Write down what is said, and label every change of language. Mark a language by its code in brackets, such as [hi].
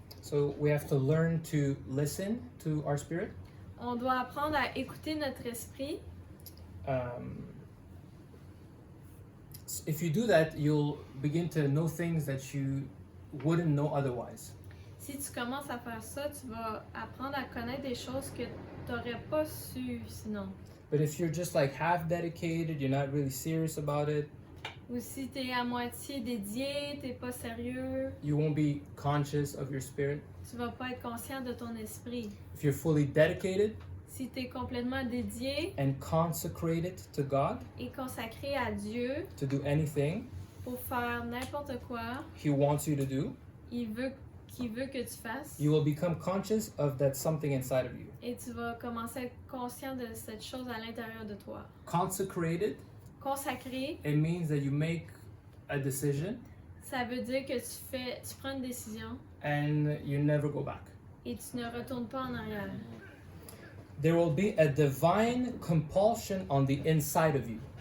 [en] So we have to learn to listen to our spirit. [fr] On doit apprendre à écouter notre esprit. [en] If you do that, you'll begin to know things that you wouldn't know otherwise. [fr] Si tu commences à faire ça, tu vas apprendre à connaître des choses que tu n'aurais pas su sinon. [en] But if you're just like half dedicated, you're not really serious about it, [fr] Ou si tu es à moitié dédié, tu n'es pas sérieux, [en] you won't be conscious of your spirit. [fr] tu vas pas être conscient de ton esprit. [en] If you're fully dedicated [fr] Si tu es complètement dédié [en] and consecrated to God [fr] et consacré à Dieu [en] to do anything [fr] pour faire n'importe quoi [en] He wants you to do, [fr] qu'il veut que tu fasses, [en] you will become conscious of that something inside of you. [fr] et tu vas commencer à être conscient de cette chose à l'intérieur de toi. [en] Consecrated, [fr] Consacré, [en] it means that you make a decision [fr] ça veut dire que tu prends une décision [en] and you never go back. [fr] et tu ne retournes pas en arrière. [en] There will be a divine compulsion on the inside of you.